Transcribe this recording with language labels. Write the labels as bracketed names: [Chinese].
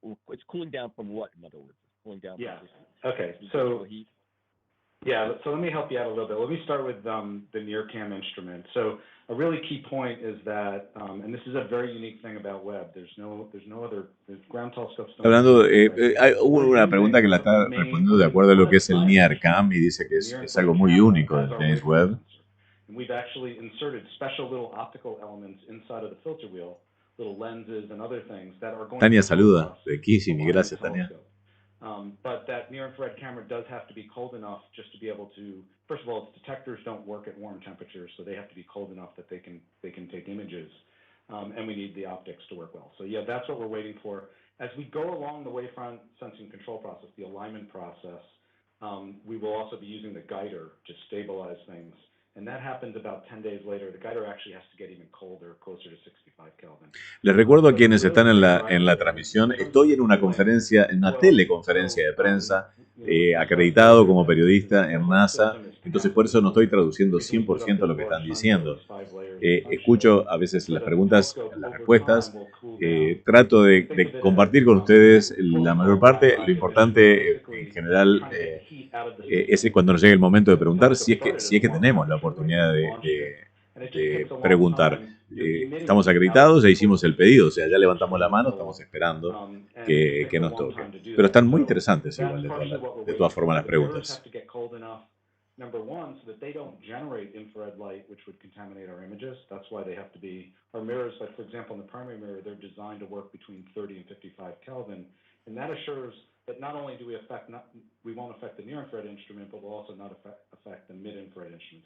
[English] It's cooling down from what? In other words, it's cooling down. Yeah. From Okay. residual heat. Yeah, so let me help you out a little bit. Let me start with the NIRCam instrument. So a really key point is that, and this is a very unique thing about Webb. There's no other ground telescopes. [Spanish] Hablando, hubo una pregunta que la está respondiendo de acuerdo a lo que es el NIRCam y dice que es algo muy único del James Webb. [English] And we've actually inserted special little optical elements inside of the filter wheel, little lenses and other things that are going [Spanish] Tania [English] to [Spanish] saluda de Kissimmee, gracias Tania. [English] But that near-infrared camera does have to be cold enough just to be able to, first of all, its detectors don't work at warm temperatures, so they have to be cold enough that they can take images, and we need the optics to work well. So yeah, that's what we're waiting for. As we go along the wavefront sensing control process, the alignment process, we will also be using the guider to stabilize things. And that happens about 10 days later. The guider actually has to get even colder, closer to 65 Kelvin. [Spanish] Les recuerdo a quienes están en la transmisión, estoy en una conferencia, en una teleconferencia de prensa, acreditado como periodista en NASA, Entonces por eso no estoy traduciendo 100% lo que están diciendo. Escucho a veces las preguntas, las respuestas, trato de compartir con ustedes la mayor parte. Lo importante en general es cuando nos llegue el momento de preguntar, si es que tenemos la oportunidad de preguntar. Estamos acreditados, ya hicimos el pedido, o sea, ya levantamos la mano, estamos esperando que nos toque. Pero están muy interesantes igual, de todas formas, las preguntas. [English] Number one, so that they don't generate infrared light, which would contaminate our images. That's why they have to be, our mirrors, like for example, in the primary mirror, they're designed to work between 30 and 55 Kelvin. And that assures that not only do we won't affect the near-infrared instrument, but we'll also not affect the mid-infrared instrument.